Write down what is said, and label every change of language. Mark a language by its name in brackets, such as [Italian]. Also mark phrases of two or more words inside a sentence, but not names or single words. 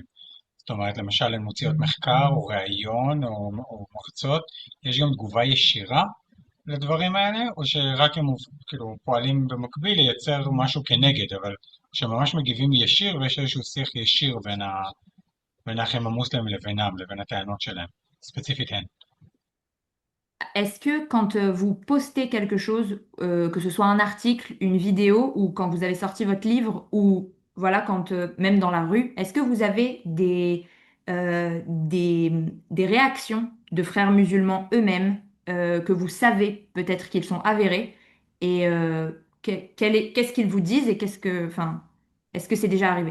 [Hebrew] זאת אומרת, למשל, הן מוציאות מחקר או ראיון או מרצות, יש גם תגובה ישירה לדברים האלה, או שרק הם כאילו פועלים במקביל לייצר משהו כנגד, אבל שממש מגיבים ישיר ויש איזשהו שיח ישיר בין האחים המוסלמים לבינם, לבין הטענות שלהם, ספציפית הן. [French] Est-ce que quand vous postez quelque chose, que ce soit un article, une vidéo, ou quand vous avez sorti votre livre, ou voilà, quand même dans la rue, est-ce que vous avez des réactions de frères musulmans eux-mêmes que vous savez peut-être qu'ils sont avérés et qu'est-ce qu'ils vous disent et enfin, est-ce que c'est déjà arrivé?